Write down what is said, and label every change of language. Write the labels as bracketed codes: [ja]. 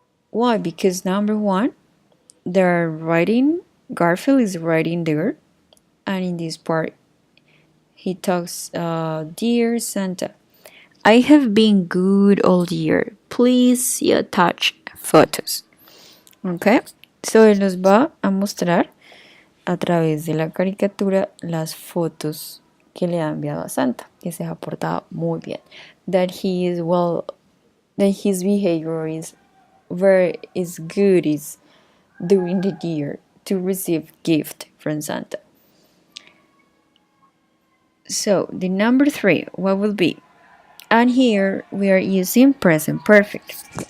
[en] Why? Because number 1, they're writing, Garfield is writing there, and in this part he talks, Dear Santa, I have been good all year. Please see attached photos. [es] Ok, so él nos va a mostrar a través de la caricatura las fotos que le ha enviado a Santa, que se ha portado muy bien. [en] That he is well, that his behavior is good is during the year to receive gift from Santa. So the number 3, what will be? And here we are using present perfect.